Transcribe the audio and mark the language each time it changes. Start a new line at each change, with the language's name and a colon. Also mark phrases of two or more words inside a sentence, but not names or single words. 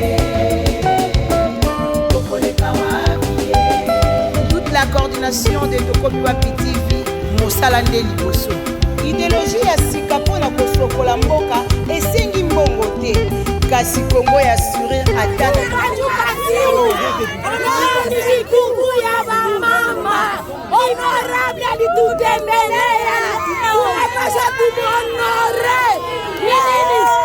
Lingala: Bokoleka wapi ye.
French: Toute la coordination de Tokomi Wapi TV
Lingala: mosala nde liboso. Idéologie ya sika mpona kosokola mboka esengi mbongo te, kasi Kongo ya sourire ata na
Swahili: siku ya bamama honorable alitutembelea, tunapasha tumuhonore. Nini?